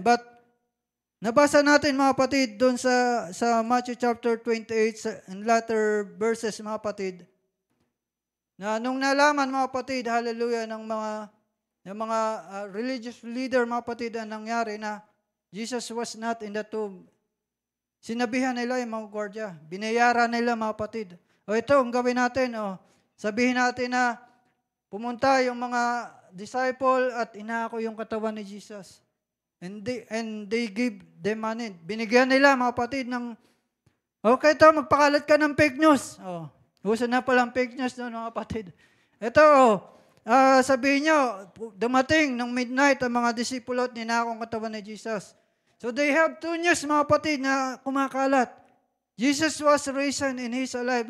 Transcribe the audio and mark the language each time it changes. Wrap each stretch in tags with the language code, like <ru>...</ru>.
<tl>But, nabasa natin, mga kapatid, doon sa Matthew chapter 28,</tl> <en>in latter verses,</en> <tl>mga kapatid, na nung nalaman, mga kapatid, hallelujah, ng mga religious leader, mga kapatid, ang nangyari na</tl> <en>Jesus was not in the tomb,</en> <tl>sinabihan nila yung mga gwardiya, binayaran nila, mga kapatid. O ito, ang gawin natin, sabihin natin na pumunta yung mga disciple at inako yung katawan ni Jesus.</tl> <en>And they give them money.</en> <tl>Binigyan nila, mga kapatid, ng, okay ito, magpakalat ka ng fake news. Uso na palang fake news doon, mga kapatid. Ito, sabihin nyo, dumating ng midnight ang mga disipulo at ninako ang katawan ni Jesus.</tl> <en>So they have two news,</en> <tl>mga kapatid, na kumakalat.</tl> <en>Jesus was risen and He's alive.</en>